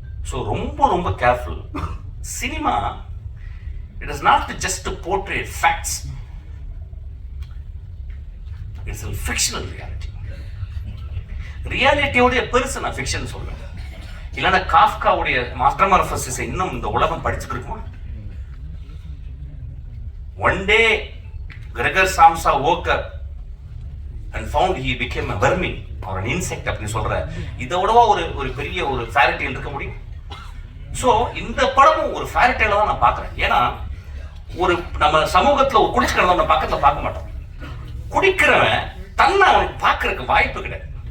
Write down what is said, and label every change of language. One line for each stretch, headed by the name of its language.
English: so
Tamil: ரொம்ப ரொம்ப
English: Careful. Cinema it is not just to portray facts, it's a fictional reality.
Tamil: ரியாலிட்டியோடைய பெருசு நான் fiction சொல்றேன். இல்லைன்னா காஃப்காவுடைய மாஸ்டர்மார்ஃபசிஸை இன்னும் இந்த உலகம் படிச்சுட்டு இருக்குமா?
English: One day Gregor Samsa woke up and found he became a vermin or an insect
Tamil: அப்படி சொல்ற. இதோடவா ஒரு பெரிய ஒரு ஃபேரி டேல் இருக்க முடியும்? ஸோ இந்த படமும் ஒரு ஃபேரி டேல தான் நான் பார்க்குறேன். ஏன்னா ஒரு நம்ம சமூகத்தில் ஒரு குடிச்சுக்கிறத நம்ம பக்கத்தில் பார்க்க மாட்டோம். குடிக்கிறவன் தன்னை அவனுக்கு பார்க்கறதுக்கு வாய்ப்பு கிடையாது.